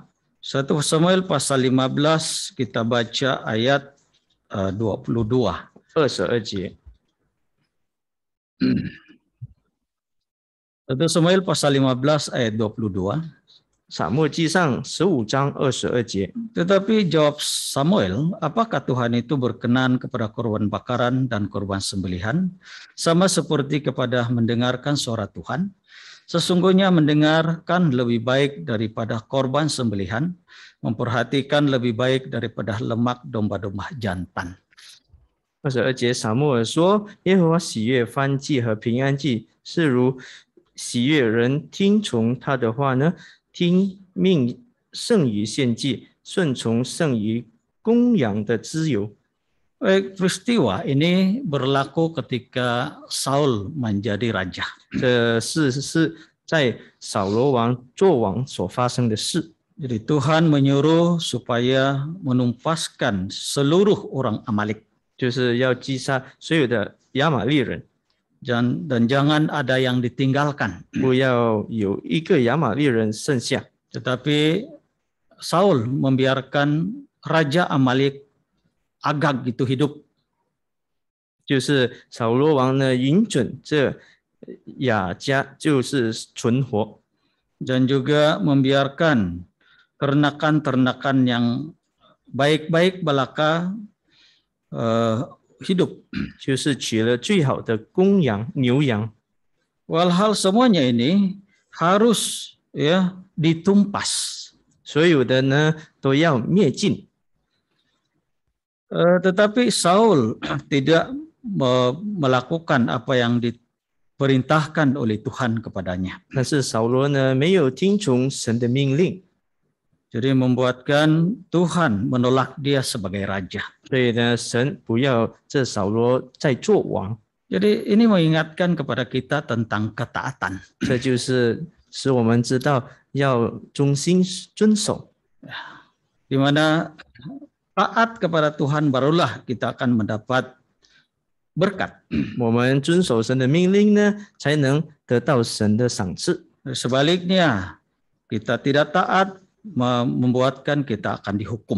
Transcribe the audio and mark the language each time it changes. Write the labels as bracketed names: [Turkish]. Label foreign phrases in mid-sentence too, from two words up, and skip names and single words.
[Indonesian] 1 Samuel pasal 15 kita baca ayat 22. [Chinese] 22节。 [Indonesian] 1 Samuel pasal 15 ayat 22. [Chinese] 撒母耳记上15章22节。 [Indonesian] Tetapi jawab Samuel, apakah Tuhan itu berkenan kepada korban bakaran dan korban sembelihan, sama seperti kepada mendengarkan suara Tuhan? Sesungguhnya mendengarkan lebih baik daripada korban sembelihan, memperhatikan lebih baik daripada lemak domba-domba jantan. [Chinese] 22 节，撒母耳说：“耶和华喜悦燔祭和平安祭，是如喜悦人听从他的话呢？听命胜于献祭，顺从胜于公羊的脂油。” [Malay] Peristiwa ini berlaku ketika Saul menjadi raja. [Chinese] 这事是在扫罗王做王所发生的事。 [Malay] Jadi Tuhan menyuruh supaya menumpaskan seluruh orang Amalek. [Chinese] 就是要击杀所有的亚玛利人， [Malay] Dan jangan ada yang ditinggalkan. [Chinese] 不要有一个亚玛利人剩下。 [Malay] Tetapi Saul membiarkan Raja Amalek Agag itu hidup. [Chinese] 就是扫罗王呢，允准这雅加就是存活， [Malay] Dan juga membiarkan ternakan-ternakan yang baik-baik belaka hidup. [Chinese] 就是取了最好的公羊、牛羊。 [Malay] Walhal semuanya ini harus ditumpas. [Chinese] 所有的呢都要灭尽。 [Malay] Tetapi Saul tidak melakukan apa yang diperintahkan oleh Tuhan kepadanya. [Chinese] 但是扫罗呢没有听从神的命令， [Malay] Jadi membuatkan Tuhan menolak dia sebagai raja. [Chinese] 所以呢神不要这扫罗再做王。 [Malay] Jadi ini mengingatkan kepada kita tentang ketaatan. [Chinese] 这就是使我们知道要忠心遵守。 [Malay] Di mana taat kepada Tuhan barulah kita akan mendapat berkat. [Chinese] 我们遵守神的命令呢，才能得到神的赏赐。 [Malay] Sebaliknya, kita tidak taat membuatkan kita akan dihukum.